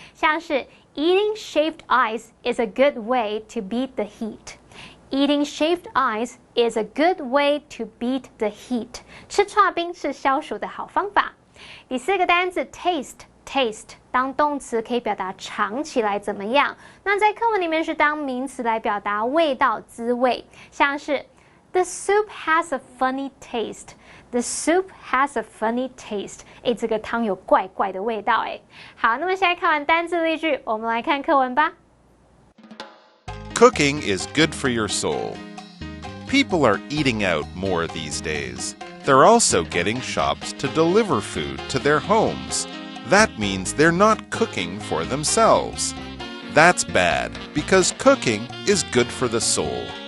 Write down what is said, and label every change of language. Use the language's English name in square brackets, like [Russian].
[Chinese] 像是 [English] eating shaved ice is a good way to beat the heat. Eating shaved ice is a good way to beat the heat. [Chinese] 吃剉冰是消暑的好方法。第4个单字 taste 当动词可以表达尝起来怎么样，那在课文里面是当名词来表达味道、滋味，像是 [English] The soup has a funny taste. The soup has a funny taste. [Chinese] 这个汤有怪怪的味道好，那么现在看完单字例句，我们来看课文吧。 [English] Cooking is good for your soul. People are eating out more these days. They're also getting shops to deliver food to their homes. That means they're not cooking for themselves. That's bad, because cooking is good for the soul.